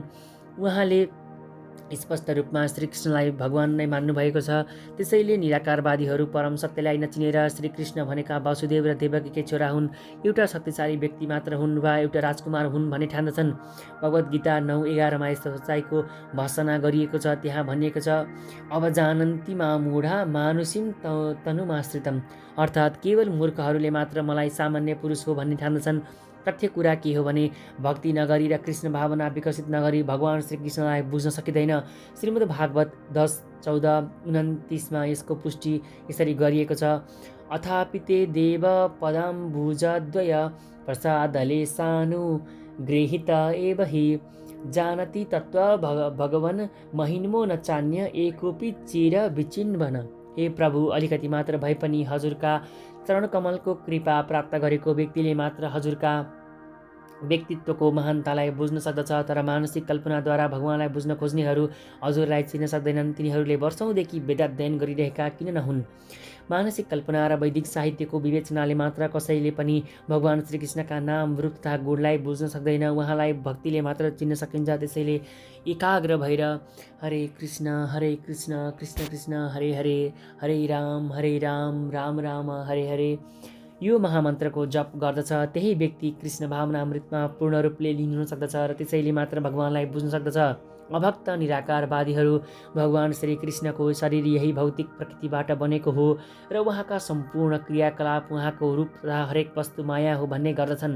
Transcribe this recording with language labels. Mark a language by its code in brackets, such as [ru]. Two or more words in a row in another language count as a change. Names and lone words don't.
[ne] उहाँले स्पष्ट रूपमा श्रीकृष्णलाई भगवान नै मान्नुभएको छ। त्यसैले निराकारवादीहरू परम सत्यलाई नचिनेर श्रीकृष्ण भनेका वासुदेव र देवकीकै छोरा हुन्, एउटा शक्तिशाली व्यक्ति मात्र हुन् वा एउटा राजकुमार हुन् भन्ने ठान्दछन्। भगवद् गीता 9:11मा यस्तो सच्चाइको भर्सना गरिएको छ। त्यहाँ भनिएको छ, [sa] अब जानन्ति मा मूढा मानुषीं तनुमाश्रितम्, [ne] अर्थात् केवल मूर्खहरूले मात्र मलाई सामान्य पुरुष हो भन्ने ठान्दछन्। तथ्य कुरा के हो भने भक्ति नगरी र कृष्ण भावना विकसित नगरी भगवान श्रीकृष्णलाई बुझ्न सकिँदैन। श्रीमद् भागवत 10:14-29मा यसको पुष्टि यसरी गरिएको छ, [sa] अथापि ते देव पदाम्बुजद्वय प्रसादले सानुगृहीत एव हि जानति तत्त्व भगवन् महिन्मो न चान्य एकोपि चिर विचिन्वन। [ne] हे प्रभु, अलिकति मात्र भए पनि हजुरका चरणकमलको कृपा प्राप्त गरेको व्यक्तिले मात्र हजुरका व्यक्तित्वको महानतालाई बुझ्न सक्दछ। तर मानसिक कल्पनाद्वारा भगवानलाई बुझ्न खोज्नेहरू हजुरलाई चिन्न सक्दैनन्। तिनीहरूले वर्षौँदेखि वेदाध्ययन गरिरहेका किन नहुन्? मानसिक कल्पना र वैदिक साहित्यको विवेचनाले मात्र कसैले पनि भगवान श्रीकृष्णका नाम रूप तथा गुणलाई बुझ्न सक्दैन। उहाँलाई भक्तिले मात्र चिन्न सकिन्छ। त्यसैले एकाग्र भएर [sa] हरे कृष्ण कृष्ण कृष्ण हरे हरे, हरे राम राम राम हरे हरे [ne] यो महामन्त्रको जप गर्दछ, त्यही व्यक्ति कृष्ण भावना अमृतमा पूर्ण रूपले लीन हुन सक्दछ र त्यसैले मात्र भगवानलाई बुझ्न सक्दछ। अभक्त निराकारवादीहरू भगवान श्रीकृष्णको शरीर यही भौतिक प्रकृतिबाट बनेको हो र उहाँका सम्पूर्ण क्रियाकलाप उहाँको रूप तथा हरेक वस्तु माया हो भन्ने गर्दछन्।